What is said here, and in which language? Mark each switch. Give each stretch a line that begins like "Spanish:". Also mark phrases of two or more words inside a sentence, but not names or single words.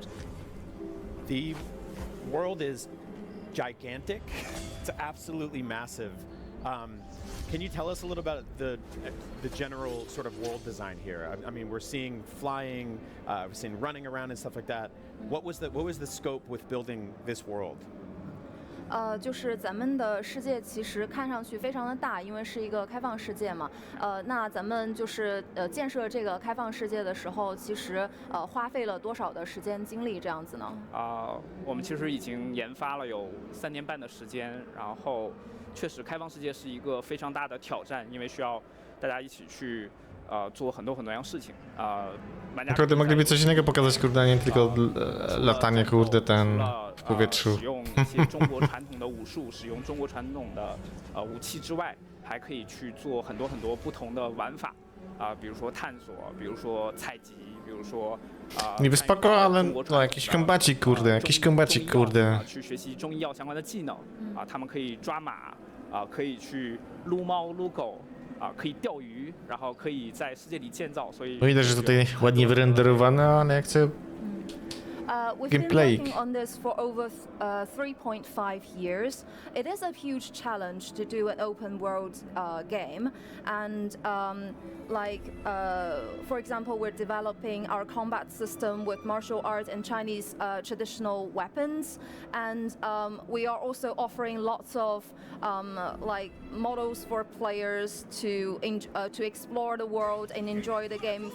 English: The world is gigantic. It's absolutely massive. Can you tell us a little about the general sort of world design here? I mean, we're seeing flying, we're seeing running around and stuff like that. What was the scope with building this world?
Chinese: 就是咱们的世界其实看上去非常的大，因为是一个开放世界嘛。那咱们就是建设这个开放世界的时候，其实花费了多少的时间精力这样子呢？我们其实已经研发了有3年半的时间，然后确实开放世界是一个非常大的挑战，因为需要大家一起去做很多样事情。
Polish: Naprawdę mogliby coś innego pokazać, kurde, a nie tylko latanie, kurde, ten w powietrzu.
Chinese: 使用一些中国传统的武术，使用中国传统的武器之外，还可以去做很多不同的玩法比如说探索，比如说采集，比如说
Polish: Niby spoko, ale no jakiś kombacik, kurde.
Chinese: 去学习中医药相关的技能他们可以抓马可以去撸猫撸狗。可以钓鱼，然后可以在世界里建造，所以
Polish: No widać, że tutaj ładnie wyrenderowane, ale jak chcę
English: We've gameplay. been working on this for over 3.5 years. It is a huge challenge to do an open world game, and for example, we're developing our combat system with martial arts and Chinese traditional weapons, and we are also offering lots of models for players to explore the world and enjoy the game.